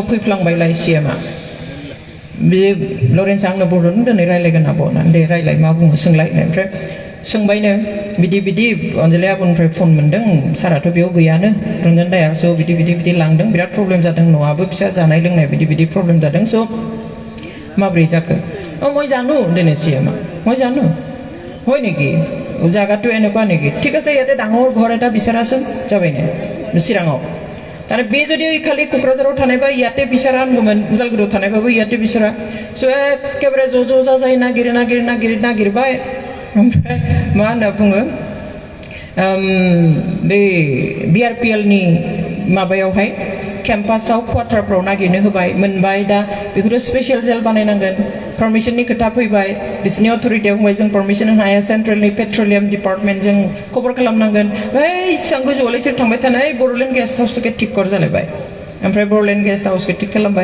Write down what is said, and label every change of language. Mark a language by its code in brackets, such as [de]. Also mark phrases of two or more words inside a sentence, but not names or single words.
[brx] फैफ्लांबायलाय CMआ बे लरेन्सआ आंनो बर'नो दिनै रायलायगोन आब' होननानै दे रायलाय मा बुङो सोंलाय ओमफ्राय सोंबायनो बिदि बिदि अनजालि आब'निफ्राय फन मोनदों साराथ' बेयाव गैयानो रन्जन दाया स' बिदि बिदि बिदि लांदों बिराद प्रब्लेम जादों न'आबो फिसा जानाय लोंनाय बिदि बिदि प्रब्लेम जादों स' माब्रै जाखो [as] মই জানো দিনে CMआ মই জানো হয় নেকি জাগাটো এনেকুৱা নেকি ঠিক আছে ইয়াতে ডাঙৰ ঘৰ এটা বিচাৰাচোন যাবাইনে চিৰাঙত তাৰে [brx] बे [as] যদি খালি কোকৰাঝাৰত [brx] थानायबा [as] ইয়াতে বিচাৰা [brx] আনগौमोन उदालगुरियाव थानायबाबो [as] ইয়াতে বিচাৰা [brx] स' एखेबारे ज' जाजाय नागिरबाय ओमफ्राय मा होनना बुङो बे BRPLनि माबायावहाय केम्पासाव क्वार्टारफ्राव नागिरनो होबाय मोनबाय दा बेखौथ' [en] special jail [brx] बानायनांगोन पारमिशननि खोथा फैबाय बिसोरनि अथ'रिटियाव बुंबाय जों पारमिशन होनो हाया सेन्ट्रेलनि पेट्रलियाम डिपार्टमेन्टजों खबर खालामनांगोन इसां गोजौआवलाय सोर थांबाय थानाय बर'लेण्ड गेस्ट हाउसखौ [hi] थिक कर [brx] जालायबाय ओमफ्राय बर'लेण्ड गेस्ट हाउसखौ थिक खालामबाय